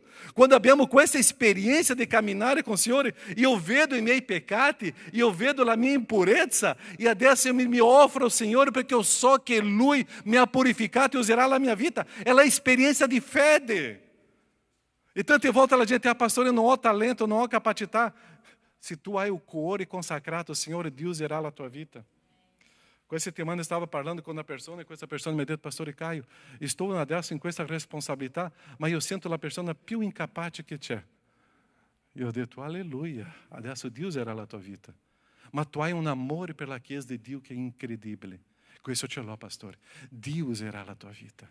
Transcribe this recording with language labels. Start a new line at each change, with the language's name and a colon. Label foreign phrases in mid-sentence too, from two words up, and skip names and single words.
Italian: Quando abbiamo questa esperienza di camminare
Portuguese: com o
Italian: Signore, io vedo i miei peccati, io vedo la mia impurezza, e adesso eu mi offro ao Signore perché io so che Lui mi ha purificato e userà la mia vita. È la esperienza di fede. E tante volte la gente, pastor,
Portuguese: eu não
Italian: ho talento, não ho capacità. Se tu hai o cuore consacrato, Signore, Dio userà la tua vita. Questa settimana stavo parlando
Portuguese: com uma pessoa
Italian: e questa persona mi ha detto, Pastore Caio, estou adesso in questa responsabilità, ma io sento la persona più incapace che c'è. Io ho detto, alleluia, adesso Dio userà la tua vita. Ma tu hai un amore per la Chiesa di Dio che è incredibile. Questo ce l'ho, pastore. Dio userà la tua vita.